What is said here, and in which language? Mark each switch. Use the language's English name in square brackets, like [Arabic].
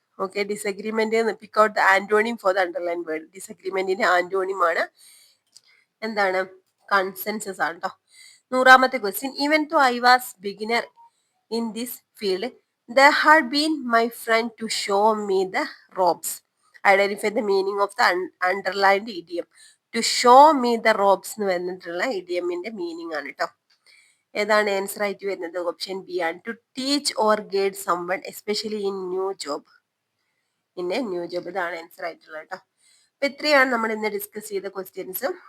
[English] Okay, disagreement pick out the antonym for the underline word. [Malayalam] ഡിസഗ്രിമെന്റിന്റെ antonym ആണ് എന്താണ്? Consensus ആണ് കേട്ടോ. [English] 100ാമത്തെ question, even though I was beginner in this field there had been my friend to show me the ropes. Identify the meaning of the underlined idiom. To show me the ropes [Malayalam] എന്ന് പറഞ്ഞിട്ടുള്ള ഇഡിയമിന്റെ meaning ആണ് കേട്ടോ. ഏതാണ് answer ആയിട്ട് വരുന്നത്? Option B ആണ്, [English] To teach or guide someone especially in new job. [Malayalam] ഇതാണ് answer ആയിട്ടുള്ളത് കേട്ടോ. അപ്പൊ ഇത്രയാണ് നമ്മൾ ഇന്ന് ഡിസ്കസ് ചെയ്ത ക്വസ്റ്റ്യൻസ്.